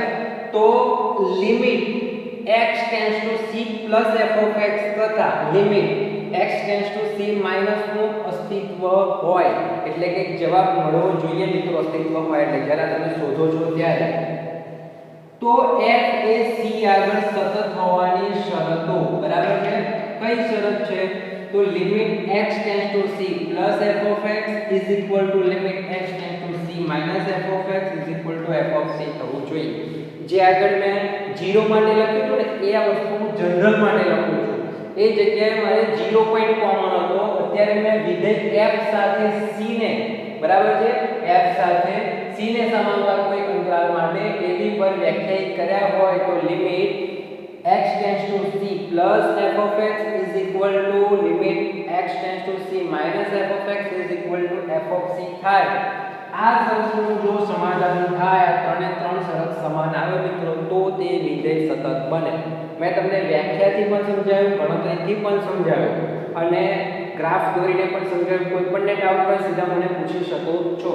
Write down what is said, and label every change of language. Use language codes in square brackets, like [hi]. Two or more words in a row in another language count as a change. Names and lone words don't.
[gu] તો લિમિટ x → c + [en] f of x [gu] તથા લિમિટ x → c - નું અસ્તિત્વ હોય એટલે કે જવાબ મળવો જોઈએ મિત્રો, અસ્તિત્વ હોય એટલે જ્યારે તમે શોધો છો ત્યારે. તો f એ c આગળ સતત હોવાની શરતો, બરાબર છે. કઈ શરત છે? તો લિમિટ x → c + [en] f of x [gu] લિમિટ x → c - [en] f of x f of c [gu] થવું જોઈએ. જે આગળ મેં 0 માટે લખ્યું હતું ને એ આ વસ્તુ હું જનરલ માટે લખું છું. એ જગ્યાએ મારે 0 [en] point common [gu] હતો. અત્યારે મેં વિધેય f સાથે c ને બરાબર છે f સાથે c ને સમાવતા કોઈ અંતરાલ માટે ab પર વ્યાખ્યાયિત કર્યા હોય તો લિમિટ [en] x tends to c plus f of x is equal to limit x tends to c minus f of x is equal to f of c [gu] થાય. આ શરતનું જો સમાધાન થાય, ત્રણે ત્રણ શરત સમાન આવે મિત્રો, તો તે વિધેય સતત બને. મેં તમને વ્યાખ્યાથી પણ સમજાવ્યું, ગણતરીથી પણ સમજાવ્યું અને ગ્રાફ દોરીને પણ સમજાવ્યું. કોઈ પણને ડાઉટ હોય સીધા મને પૂછી શકો છો.